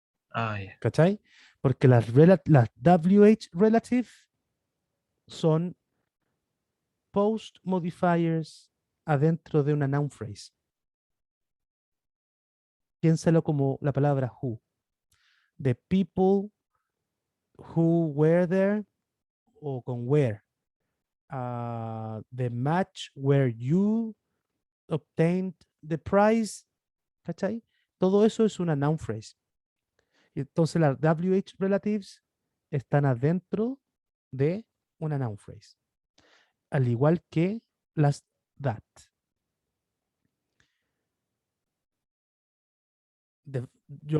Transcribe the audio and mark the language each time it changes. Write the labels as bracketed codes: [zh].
[es] ay. ¿Cachai? Porque las WH relative son post modifiers adentro de una noun phrase. Piénsalo como la palabra who. [en] The people who were there [es] o con [en] where. The match where you obtained the prize. [es] ¿Cachai? Todo eso es una noun phrase. Y entonces las WH relatives están adentro de una noun phrase. Al igual que las that. [en] Your